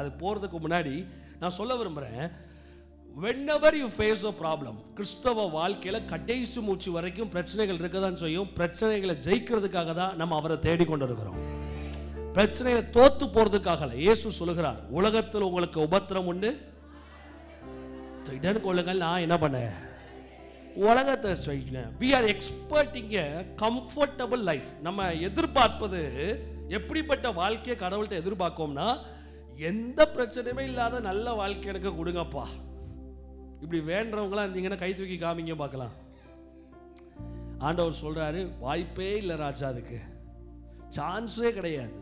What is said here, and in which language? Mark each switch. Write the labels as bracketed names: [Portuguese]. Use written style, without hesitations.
[Tamil] அது போகிறதுக்கு முன்னாடி நான் சொல்ல விரும்புகிறேன், [English] whenever you face a problem, [Tamil] கிறிஸ்தவ வாழ்க்கையில் கடைசி மூச்சு வரைக்கும் பிரச்சனைகள் இருக்க தான் செய்யும். பிரச்சனைகளை ஜெயிக்கிறதுக்காக தான் நம்ம அவரை தேடிக்கொண்டு இருக்கிறோம். பிரச்சனைகளை தோத்து போகிறதுக்காக. இயேசு சொல்லுகிறார், உலகத்தில் உங்களுக்கு உபத்திரம் உண்டு, திடன் கொள்ளுங்கள், நான் என்ன பண்ணேன்? உலகத்தை செய்யுங்க. [English] we are expecting a comfortable life. [Tamil] நம்ம எதிர்பார்ப்பது எப்படிப்பட்ட வாழ்க்கையை கடவுள்கிட்ட எதிர்பார்க்கோம்னா, எந்த பிரச்சனையுமே இல்லாத நல்ல வாழ்க்கை எனக்கு கொடுங்கப்பா. இப்படி வேண்டவங்களா இருந்தீங்கன்னா கை தூக்கி காமிங்க பார்க்கலாம். ஆண்டவர் சொல்றாரு, வாய்ப்பே இல்லை ராஜா, அதுக்கு சான்ஸே கிடையாது.